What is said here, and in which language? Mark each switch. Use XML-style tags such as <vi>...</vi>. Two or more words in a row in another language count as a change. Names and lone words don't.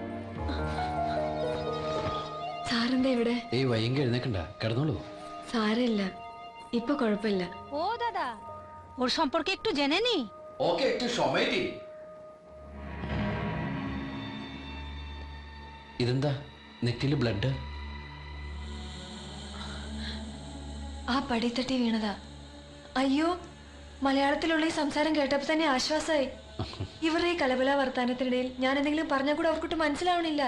<ml>സാറിന്റെ ഇവിടെ? ഏയ് വയ്യെങ്കിൽ എഴുന്നേക്കണ്ട, കിടന്നോളൂ. സാരമില്ല, ഇപ്പൊ കുഴപ്പമില്ല.</ml> <bn>ও দাদা, ওর সম্পর্কে একটু জেনে নি। ওকে একটু সময় দি.</bn> <ml>ഇതെന്താ നെറ്റില് ബ്ലഡ്? ആ പടിത്തട്ടി വീണതാ. അയ്യോ, മലയാളത്തിലുള്ള ഈ സംസാരം കേട്ടപ്പോ തന്നെ ആശ്വാസമായി. ഇവരുടെ ഈ കലബല വർത്താനത്തിനിടയിൽ ഞാൻ എന്തെങ്കിലും പറഞ്ഞാൽ കൂടെ അവർക്കൊട്ട് മനസ്സിലാവണില്ല.</ml>